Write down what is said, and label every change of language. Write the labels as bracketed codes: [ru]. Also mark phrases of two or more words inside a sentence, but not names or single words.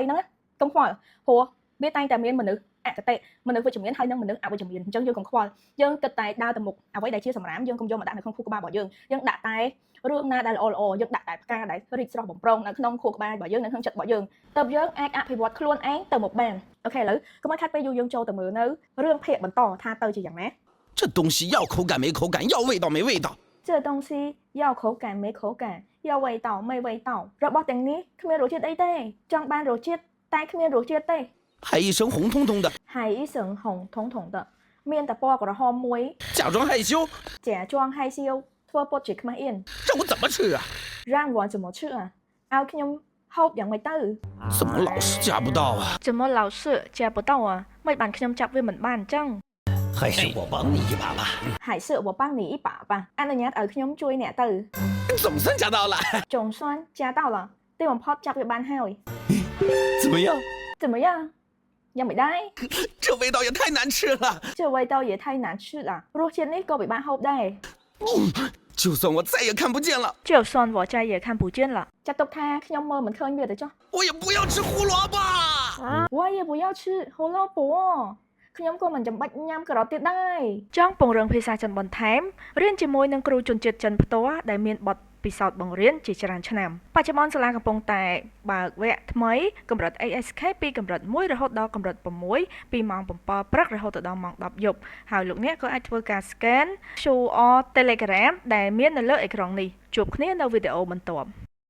[km] ហ្នឹងកុំខ្វល់ព្រោះវាតែងតែមានមនុស្សអកតេមនុស្សវិជ្ជមានហើយនិងមនុស្សអវិជ្ជមានអញ្ចឹងយើងកុំខ្វល់យើងគិតតែដើរទៅមុខអ្វីដែលជាសម្រាមយើងកុំយកមកដាក់នៅក្នុងខួរក្បាលរបស់យើងដាក់តែរឿងណាដែលល្អយើងដាក់តែផ្កាដែលរីកស្រស់បំព្រងនៅក្នុងខួរក្បាលរបស់យើងនៅក្នុងចិត្តរបស់យើងតើយើងអាចអភិវឌ្ឍខ្លួនឯងទៅមុខបានអូខេឥឡូវកុំឲ្យខាត់ពេលយើងចូលទៅមើលនៅរឿងភាគបន្តថាទៅជាយ៉ាងណា [zh] 这东西要口感没口感，要味道没味道。这东西要口感没口感，要味道没味道 [km] របស់ទាំងនេះគ្មានរសជាតិអីទេចង់បានរសជាតិតែគ្មានរសជាតិទេ [zh] 还一身红彤彤的，还一身红彤彤的 [km] មានតែពណ៌ក្រហមមួយ [zh] 假装害羞，假装害羞 [km] ធ្វើពុតជាខ្មាស់អៀន [zh] 让我怎么吃啊？让我怎么吃啊 [km] ឲ្យខ្ញុំហូបយ៉ាងម៉េចទៅ [zh] 怎么老是夹不到啊？怎么老是夹不到啊 [km] មិនបានខ្ញុំចាប់វាមិនបានអញ្ចឹង [zh] 还是我帮你一把吧。还是我帮你一把吧 [km] អនុញ្ញាតឲ្យខ្ញុំជួយអ្នកទៅ [zh] 总算夹到了，总算夹到了 [km] ទីបំផុតចាប់វាបានហើយ [zh] 怎么样？ [km] 怎么样យ៉ាងមិនដែរ [zh] 这味道也太难吃了。这味道也太难吃了 [km] រសជាតិនេះក៏ពិបាកហូបដែរ [zh] 就算我再也看不见了，就算我再也看不见了 [km] ចាត់ទុកថាខ្ញុំមើលមិនឃើញវាទៅចុះ [zh] 我也不要吃胡萝卜。我也不要吃胡萝卜 [km] ខ្ញុំក៏មិនចាំបាច់ញ៉ាំការ៉ុតទៀតដែរចង់ពង្រឹងភាសាចិនបន្ថែមរៀនជាមួយនឹងគ្រូជនជាតិចិនផ្ទាល់ដែលមានបទពិសោធន៍បង្រៀនជាច្រើនឆ្នាំបច្ចុប្បន្នសាលាកំពុងតែបើកវគ្គថ្មីកម្រិត ASK ពីកម្រិត1រហូតដល់កម្រិត6ពីម៉ោង7ព្រឹករហូតដល់ម៉ោង10យប់ហើយលោកអ្នកក៏អាចធ្វើការ scan QR Telegram ដែលមាននៅលើអេក្រង់នេះជួបគ្នានៅវីដេអូបន្ទាប់